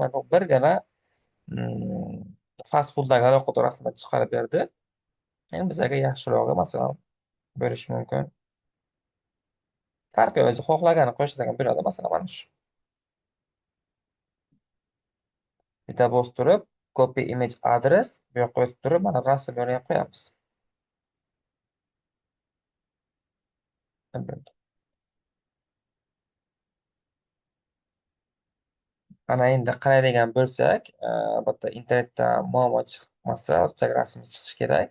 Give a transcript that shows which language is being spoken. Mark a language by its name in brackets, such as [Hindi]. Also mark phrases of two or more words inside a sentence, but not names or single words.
[Uzbek] Mana bu birgina mm, [English] fast foodlarga [Uzbek] aloqador rasmlar chiqarib berdi. Endi bizga yaxshirog'i masalan bo'lishi mumkin. Farqi o'zi xohlaganini qo'shsak ham bo'ladi. Masalan, mana shu. Bitta bosib turib, [English] copy image address [Uzbek] bu yoqqa o'tib turib, mana rasm o'rnatiga qo'yamiz. Ana endi qaraydigan bo'lsak, albatta internetda muammo chiqmasa, o'tsak rasm chiqishi kerak.